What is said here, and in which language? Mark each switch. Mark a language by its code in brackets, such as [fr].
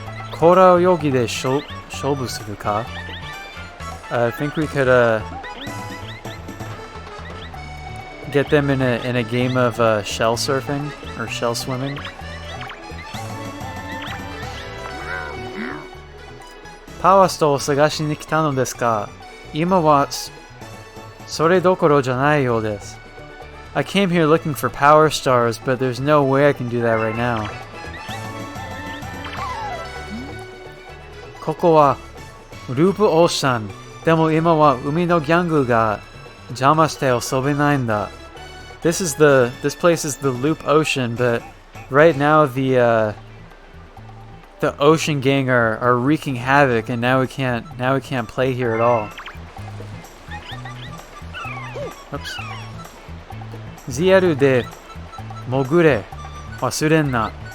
[ja] Kora oyogi de shoubu suru ka? [en] I think we could get them in a game of shell surfing or shell swimming. [ja] Power Stoneを探しに来たのですが、今はそれどころじゃないようです。 [en] I came here looking for power stars, but there's no way I can do that right now. [ja] ここはループオーシャン。でも今は海のギャングが邪魔して遊べないんだ。 [en] This place is the Loop Ocean, but right now the Ocean Gang are wreaking havoc, and now we can't play here at all. Oops. [ja] ZL de mogure wasurenna.